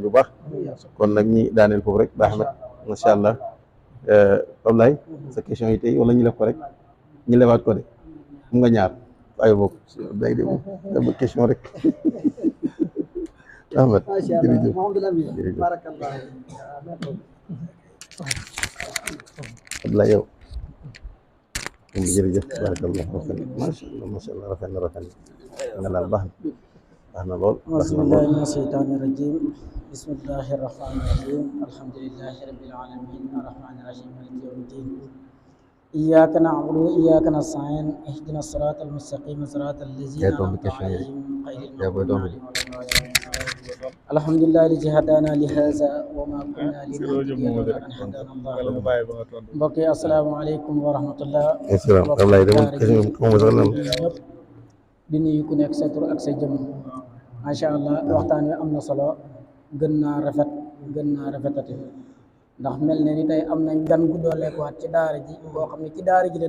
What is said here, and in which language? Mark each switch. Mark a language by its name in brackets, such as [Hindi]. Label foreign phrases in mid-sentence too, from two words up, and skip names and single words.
[Wolof] bu baax kon nag ñi daaneel foofu rek baax na [Arabic] ما شاء الله [Wolof] Ablaye sa question yi tey wala ñu lef ko rek ñu lewaat ko de mu nga ñaar waaye bokk day de moom question rek Ahmed jërëjëf Ablaye yow jërëjëf barakallah [Arabic] ما شاء الله [Wolof] rafet na nga daal baax na lool [Arabic] بسم الله من الشيطان الرجيم بسم الله الرحمن الرحيم الحمد لله رب العالمين الرحمن الرحيم مالك يوم الدين إياك نعبد وإياك نستعين اهدنا الصراط المستقيم صراط الذين أنعمت عليهم غير المغضوب عليهم الحمد لله الذي هدانا لهذا وما كنا لنهتدي لولا أن هدانا الله [Wolof] mbokk yi [Arabic] السلام عليكم ورحمة الله di [Wolof] nuyu ku nekk sa tur ak sa jëm [Arabic] ما شاء الله [Wolof] waxtaan wi am na solo gën naa rafetati ndax mel ne ni tey am nañ gan gu dooleekuwaat ci daara ji boo xam ne ci daara ji la